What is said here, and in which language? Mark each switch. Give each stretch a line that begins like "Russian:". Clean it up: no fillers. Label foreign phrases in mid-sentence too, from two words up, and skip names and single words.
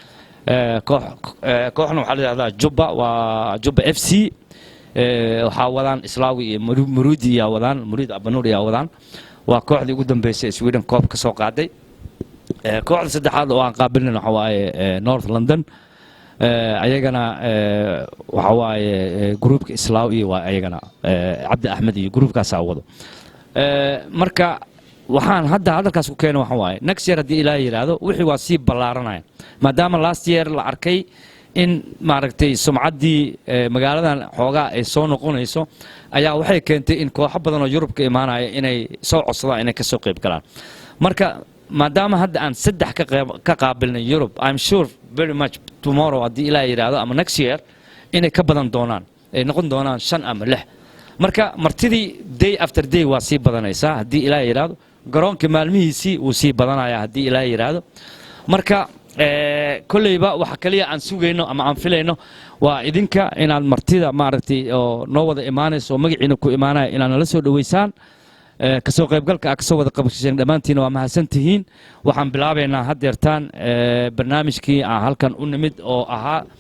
Somali: kooxna waxaa la yiraahdaa Jubba waa Jubba FC waxaa wadaan Islaawi iyo Muridi ayaa wadaan Murid Abanur ayaa wadaan waa kooxdii ugu dambeysay Sweden Cup ka soo qaaday kooxda saddexaad oo aan qaabilnay waxa waaye North London ayagana waxa waaye groupka Islaawi waa ayagana Cabdi Axmed iyo groupkaas wado marka waxaan hadda hadalkaas ku keenay waxa waaye
English: next year
Somali: haddii ilaahay yiraahdo wixii waa sii ballaaranaya maadaama
English: last year
Somali: la arkay in maaragtay sumcaddii magaaladan xoogaa ay soo noqonayso ayaa waxay keentay in kooxo badan oo Yurub ka imaanaya inay soo codsadaan inay ka soo qayb galaan marka maadaama hadda aan 3 ka qaabilnay Yurub
English: I'm sure very much tomorrow
Somali: haddii ilaahay yiraahdo ama
English: next year
Somali: inay ka badan doonaan ay noqon doonaan 5 ama 6 marka martidii day
English: after day
Somali: waa sii badanaysaa haddii ilaahay yiraahdo garoonka maalmihiisii wuu sii badanayaa haddii ilaahay yiraahdo marka kolleyba waxa kaliya aan sugayno ama aan filayno waa idinka inaad martida maaragtay oo noo wada imaanayso magaciina ku imaanaya inaad nala soo dhaweysaan kasoo qaybgalka aad kasoo wada qabasheen dhammaantiina waa mahadsantihiin waxaan bilaabaynaa haddeertaan barnaamijkii aan halkan u nimid oo ahaa